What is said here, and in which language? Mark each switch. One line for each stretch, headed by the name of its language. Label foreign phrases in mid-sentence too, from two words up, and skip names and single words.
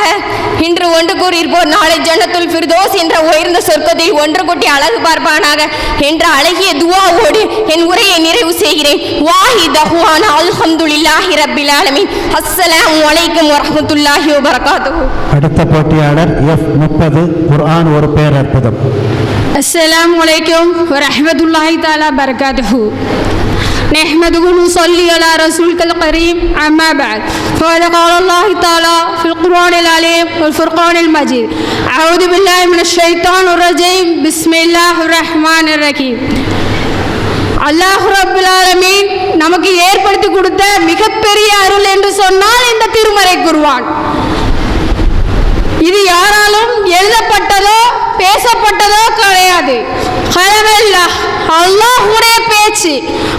Tamil: இன்று ஒன்று கூறியிருப்போர் நாளை ஜன்னத்துல் ஃபிர்தௌஸ் என்ற உயர்ந்த சொர்க்கத்தில் ஒன்று கூட்டி அழகு பார்ப்பானாக என்ற அழகிய துஆவோடு என் உரையை நிறைவு செய்கிறேன்.
Arabic: وآخر دعوانا الحمدلله رب العالمين. السلام عليكم ورحمة الله وبركاته.
Tamil: அடுத்த போட்டியாளர் F30 குர்ஆன் ஒரு பேர் அற்புதம்.
Arabic: السلام عليكم ورحمة الله تعالى بركاته. نحمده ونصلي على رسولك الكريم أما بعد فقد قال الله تعالى في القرآن العليم والفرقان المجيد أعوذ بالله من الشيطان الرجيم بسم الله الرحمن الرحيم.
Tamil: அல்லாஹ்
Arabic: رب العالمين
Tamil: நமக்கு ஏற்படுத்தி கொடுத்த மிகப்பெரிய அருள் என்று சொன்னால் இந்த திருமறை குர்ஆன். இது யாராலும் எழுதப்பட்டதோ பேசப்பட்டதோ கிடையாது. அல்லாஹ்வுடைய பேச்சு.